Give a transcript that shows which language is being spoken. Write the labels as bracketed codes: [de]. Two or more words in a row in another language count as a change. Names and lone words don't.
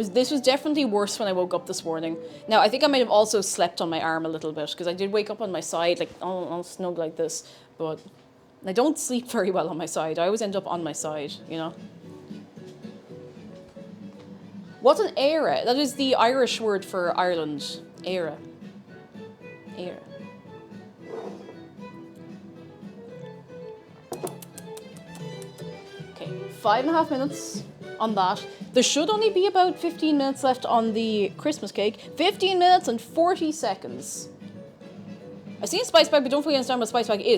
[en] This was definitely worse when I woke up this morning. Now, I think I might have also slept on my arm a little bit, because I did wake up on my side, like, all snug like this, but I don't sleep very well on my side. I always end up on my side, you know? What's an éire? That is the Irish word for Ireland. Éire. Éire. Okay, 5.5 minutes. on that. There should only be about 15 minutes left on the Christmas cake. 15 minutes and 40 seconds. I've seen a spice bag, but don't fully understand what a spice bag is.